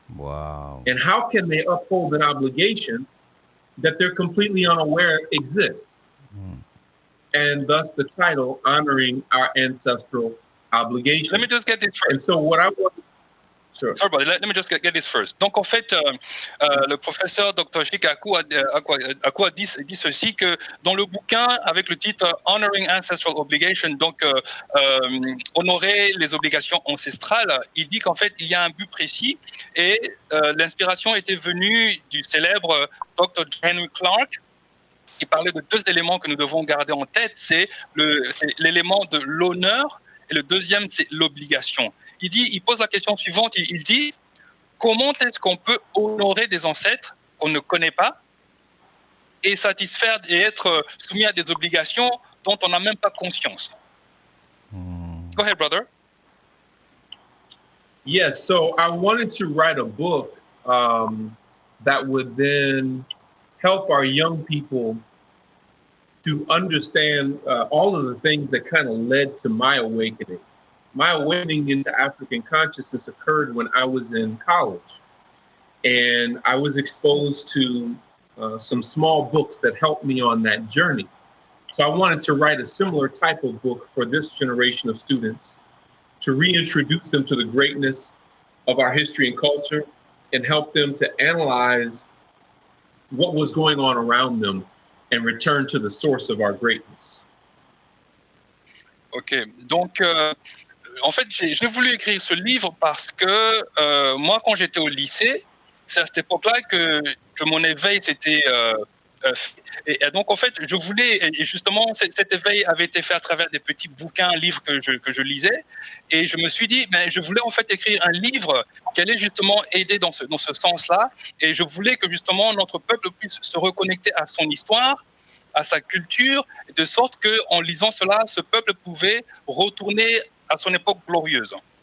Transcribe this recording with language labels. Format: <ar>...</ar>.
<en>Wow. And how can they uphold an obligation that they're completely unaware exists? And thus the title, Honoring Our Ancestral Obligations. Let me just get this first. And so what I want... Sure. Sorry, buddy, let me just get this first.</en> <fr>Donc, en fait, le professeur Dr Chike Akua dit ceci, que dans le bouquin, avec le titre Honoring Ancestral Obligation, donc honorer les obligations ancestrales, il dit qu'en fait, il y a un but précis et l'inspiration était venue du célèbre Dr Henry Clarke, qui parlait de deux éléments que nous devons garder en tête. C'est l'élément de l'honneur et le deuxième, c'est l'obligation. Il pose la question suivante, il dit, comment est-ce qu'on peut honorer des ancêtres qu'on ne connaît pas et satisfaire et être soumis à des obligations dont on n'a même pas conscience?</fr> <en>Go ahead, brother. Yes, so I wanted to write a book that would then help our young people to understand all of the things that kind of led to my awakening. My awakening into African consciousness occurred when I was in college, and I was exposed to some small books that helped me on that journey. So I wanted to write a similar type of book for this generation of students to reintroduce them to the greatness of our history and culture and help them to analyze what was going on around them and return to the source of our greatness.</en> <fr>Ok, donc en fait j'ai voulu écrire ce livre parce que moi quand j'étais au lycée, c'est à cette époque-là que mon éveil s'était et donc en fait je voulais, et justement cet éveil avait été fait à travers des petits bouquins, livres que je lisais, et je me suis dit je voulais en fait écrire un livre qui allait justement aider dans ce sens-là, et je voulais que justement notre peuple puisse se reconnecter à son histoire, à sa culture, de sorte qu'en lisant cela, ce peuple pouvait retourner à son époque glorieuse.</fr>